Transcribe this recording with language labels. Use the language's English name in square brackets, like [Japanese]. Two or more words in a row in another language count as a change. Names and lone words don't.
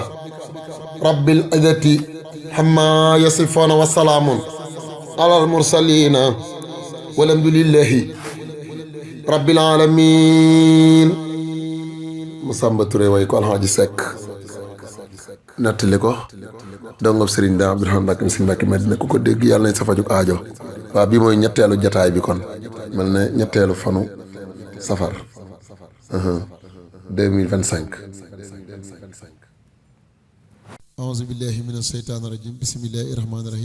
[Arabic] رب العزة عما يصفون وسلام على المرسلين والحمد لله رب العالمين [Wolof] Masamba Touré way ko Alxaaji Sekk nettali ko dongob Sëriñ Daam Abdurahmaan Mbàkke Sëriñ Mbàkke Madina ku ko dégg yàlla nañ sa fajug aajo waaw bii mooy ñetteelu jataay bi kon mel ne ñetteelu fanu safar 2025 [Arabic] أعوذ بالله من الشيطان الرجيم بسم الله الرحمن الرحيم